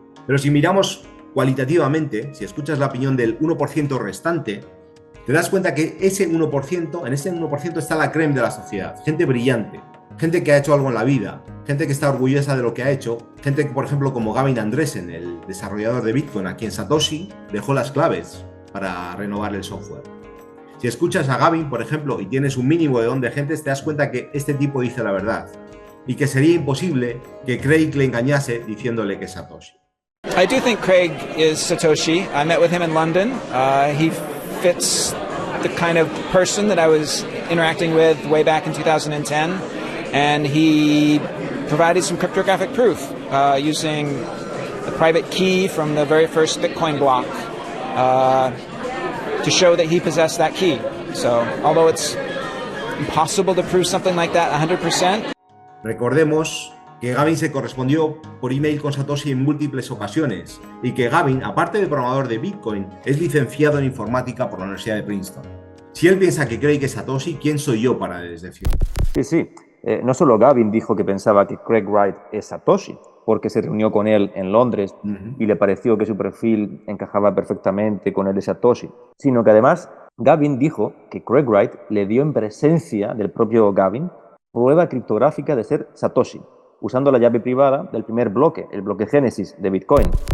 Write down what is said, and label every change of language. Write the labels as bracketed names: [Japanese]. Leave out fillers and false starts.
[Spanish] Pero si miramos cualitativamente, si escuchas la opinión del 1% restante, te das cuenta que ese 1%, en ese 1% está la creme de la sociedad, gente brillante, gente que ha hecho algo en la vida, gente que está orgullosa de lo que ha hecho, gente que, por ejemplo, como Gavin Andresen, el desarrollador de Bitcoin, a quien Satoshi dejó las claves para renovar el software. Si escuchas a Gavin, por ejemplo, y tienes un mínimo de don de gente, te das cuenta que este tipo dice la verdad y que sería imposible que Craig le engañase diciéndole que es Satoshi. [English] I do think Craig is Satoshi. I met with him in London. He fits the kind of person that I was interacting with way back in 2010, and he provided some cryptographic proof using the private key from the very first Bitcoin block to show that he possessed that key. So, although it's impossible to prove something like that 100%. [Spanish] Recordemos que Gavin se correspondió por email con Satoshi en múltiples ocasiones y que Gavin, aparte de programador de Bitcoin, es licenciado en informática por la Universidad de Princeton. Si él piensa que Craig es Satoshi, ¿quién soy yo para desdecirlo? Sí. No solo Gavin dijo que pensaba que Craig Wright es Satoshi, porque se reunió con él en Londres y le pareció que su perfil encajaba perfectamente con el de Satoshi, sino que además Gavin dijo que Craig Wright le dio en presencia del propio Gavin prueba criptográfica de ser Satoshi, usando la llave privada del primer bloque, el bloque Génesis de Bitcoin.